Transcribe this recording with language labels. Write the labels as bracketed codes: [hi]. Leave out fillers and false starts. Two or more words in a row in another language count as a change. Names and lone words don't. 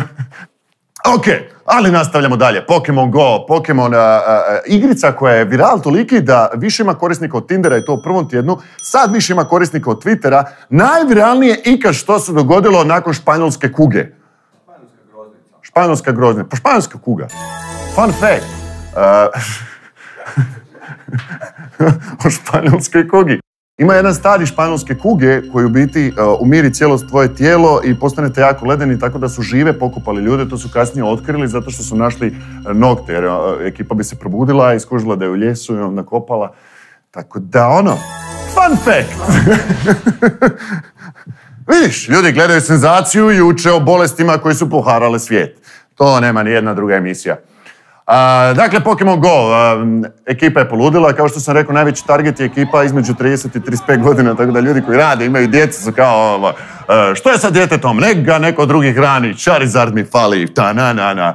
[hr] Ok, ali nastavljamo dalje. Pokemon Go, Pokemon igrica koja je viral toliki da više ima korisnika od Tindera i to u prvom tjednu, sad više ima korisnika od Twittera. Najviralnije ikad što se dogodilo nakon španjolske kuge. Španjolska groznica. Pa španjolska kuga. [en] Fun fact. [hr] O španjolskoj kugi. Ima jedan stadij španjolske kuge koji u biti umiri cijelo tvoje tijelo i postanete jako ledeni, tako da su žive pokupali ljude. To su kasnije otkrili zato što su našli nokte, jer ekipa bi se probudila i skužila da je u ljesu i onda kopala. Tako da [en] fun fact! [hr] Vidiš, ljudi gledaju senzaciju i uče o bolestima koji su poharale svijet. To nema ni jedna druga emisija. Dakle, Pokemon Go, ekipa je poludila, kao što sam rekao, najveći target je ekipa između 30 i 35 godina, tako da ljudi koji rade, imaju djecu, su kao, što je sa djetetom, nek ga neko drugi hrani, Charizard mi fali, ta-na-na-na.